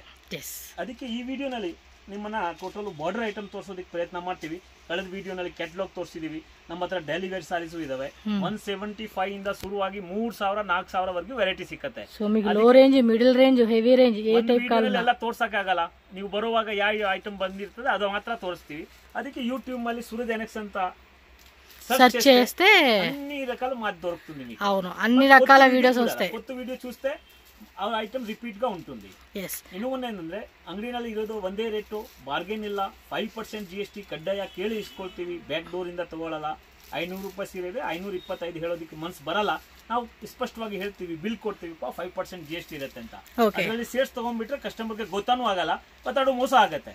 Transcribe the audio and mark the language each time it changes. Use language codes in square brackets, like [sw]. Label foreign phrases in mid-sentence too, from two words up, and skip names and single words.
[kn] ಅದಕ್ಕೆ ಈ ವಿಡಿಯೋನಲ್ಲಿ ನಿಮ್ಮನ್ನ [en] total border item [kn] ತೋರಿಸೋದಕ್ಕೆ ಪ್ರಯತ್ನ ಮಾಡ್ತೀವಿ. ಕಳೆದ ವಿಡಿಯೋನಲ್ಲಿ ಕ್ಯಾಟಲಾಗ್ ತೋರಿಸಿದೀವಿ. ನಮ್ಮ ಹತ್ರ [en] daily wear [kn] ಸಾರೀಸು ಇದಾವೆ. 175 ಇಂದ ಶುರುವಾಗಿ 3000 4000 ವರೆಗೂ ವೆರೈಟಿ ಸಿಕ್ಕತ್ತೆ. [en] low range, middle range, heavy range [kn] ಎಲ್ಲ ತೋರ್ಸಕ್ಕಾಗಲ್ಲ. ನೀವು ಬರುವಾಗ ಯಾವ ಐಟಮ್ ಬಂದಿರ್ತದೆ ಅದು ಮಾತ್ರ ತೋರಿಸ್ತೀವಿ. [te] ಅದಕ್ಕೆ యూట్యూబ్ మళ్ళీ సూరజ్ ఎన్ఎక్స్ ಅಂತ సెర్చ్ చేస్తే అన్ని రకాల మాది దొరుకుతుంది మీకు. అవును, అన్ని రకాల వీడియోస్ వస్తాయి. కొత్త వీడియో చూస్తే ఆ ఐటమ్ రిపీట్ గా ఉంటుంది. [kn] ಇನ್ನು ಒಂದೇನಂದ್ರೆ, ಅಂಗಡಿನಲ್ಲಿ ಇರೋದು ಒಂದೇ ರೇಟು, ಬಾರ್ಗೇನ್ ಇಲ್ಲ. 5% GST ಕಡ್ಡಾಯ, ಕೇಳಿ ಇಸ್ಕೊಳ್ತೀವಿ. [en] back door [kn] ಇಂದ ತಗೊಳ್ಳಲ್ಲ. 500 ರೂಪಾಯಿ ಸೀರೆ ಇದೆ, 525 ಹೇಳೋದಕ್ಕೆ ಮನ್ಸು ಬರಲ್ಲ. ನಾವು ಸ್ಪಷ್ಟವಾಗಿ ಹೇಳ್ತೀವಿ, ಬಿಲ್ ಕೊಡ್ತೀವಿ, 5% GST ಇರುತ್ತೆ ಅಂತ. ಅದರಲ್ಲಿ ಸೇರ್ಸ್ ತಗೊಂಡ್ಬಿಟ್ರೆ ಕಸ್ಟಮರ್ಗೆ ಗೊತ್ತಾನೂ ಆಗಲ್ಲ, ಮತ್ತೆ ಅದು ಮೋಸ ಆಗತ್ತೆ.